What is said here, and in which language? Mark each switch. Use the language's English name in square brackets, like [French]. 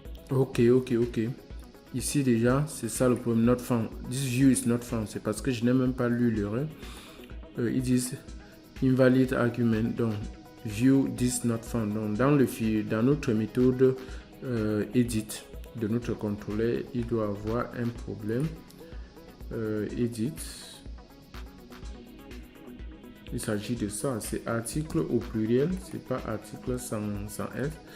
[French] Ok. Ici déjà, c'est ça le problème. [English] Not found. This view is not found. [French] C'est parce que je n'ai même pas lu l'erreur. Ils disent invalid argument. Donc, [English] view this not found. [French] Donc, dans notre méthode edit de notre contrôleur, il doit avoir un problème. Edit. Il s'agit de ça. C'est article au pluriel. C'est pas article sans F.